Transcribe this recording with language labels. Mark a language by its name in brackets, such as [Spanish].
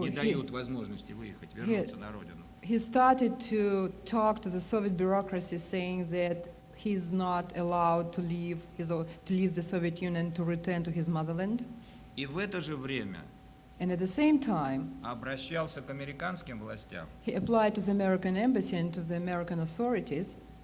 [Russian] не дают возможности выехать, вернуться на родину. [English] he started to talk to the Soviet bureaucracy saying that he's not allowed to leave the Soviet Union to return to his motherland. [Russian] И в это же время [English] And at the same time, [Russian] обращался к американским властям [English] he applied to the American embassy and to the American authorities